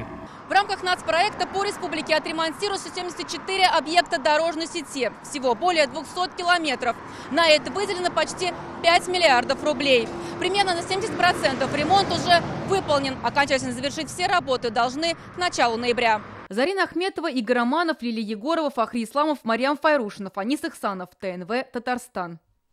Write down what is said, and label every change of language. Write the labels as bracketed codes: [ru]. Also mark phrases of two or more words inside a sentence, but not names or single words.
[ru] В рамках нацпроекта по республике отремонтируются 74 объекта дорожной сети. Всего более 200 километров. На это выделено почти 5 миллиардов рублей. Примерно на 70% ремонт уже выполнен. Окончательно завершить все работы должны к началу ноября. Зарина Ахметова, Игорь Романов, Лилия Егорова, Фахри Исламов, Марьям Файрушинов, Анис Ихсанов, ТНВ, Татарстан.